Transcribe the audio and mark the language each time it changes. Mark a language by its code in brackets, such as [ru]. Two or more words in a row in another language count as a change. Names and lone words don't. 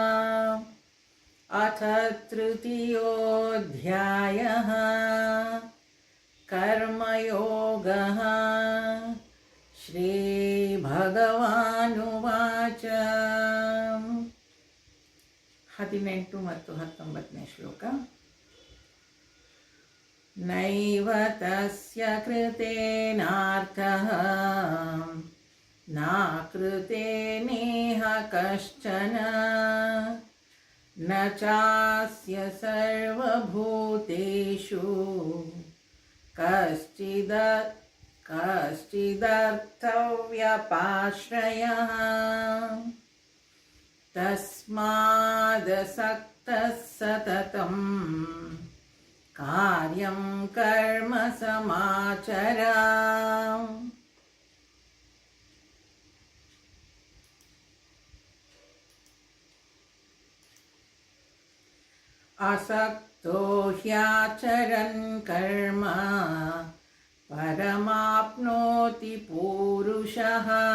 [sa] ಅಥ ತೃತೀಯೋಧ್ಯಾಯಃ ಕರ್ಮಯೋಗಃ. ಶ್ರೀ ಭಗವಾನುವಾಚ. [kn] 18 ಮತ್ತು 19ನೇ ಶ್ಲೋಕ. [sa] ನೈವ ತಸ್ಯ ಕೃತೇನಾರ್ಥಃ ನಾ ಕೃತೇನೇಹ ಕಶ್ಚನ ನ ಚಾಸ್ಯ ಸರ್ವಭೂತೇಷು ಕಶ್ಚಿದರ್ಥವ್ಯಪಾಶ್ರಯಃ ತಸ್ಮಾದಸಕ್ತಃ ಸತತಂ ಕಾರ್ಯಂ ಕರ್ಮ ಸಮಾಚರ. ಅಸಕ್ತೋ ಹ್ಯಾಚರನ್ ಕರ್ಮ ಪರಮಾಪ್ನೋತಿ ಪೂರುಷಃ.